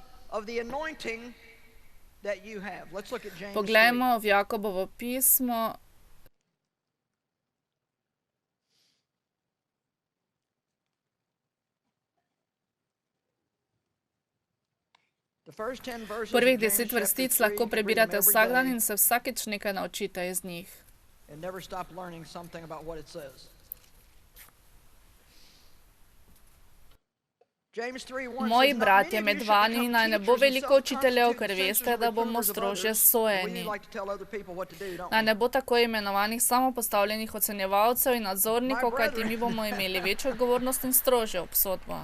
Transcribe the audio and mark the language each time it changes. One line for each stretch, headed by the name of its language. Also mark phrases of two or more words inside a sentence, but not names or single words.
Slovenian: Poglejmo v Jakobovo pismo. Prvih 10 vrstic lahko prebirate vsak dan in se vsakič nekaj naučite iz njih.
English: And never stop learning something about what it says.
Slovenian: Moji bratje, med vami naj ne bo veliko učiteljev, ker veste, da bomo strožje sojeni. Naj ne bo tako imenovanih samopostavljenih ocenjevalcev in nadzornikov, kajti mi bomo imeli večjo odgovornost in strožjo obsodbo.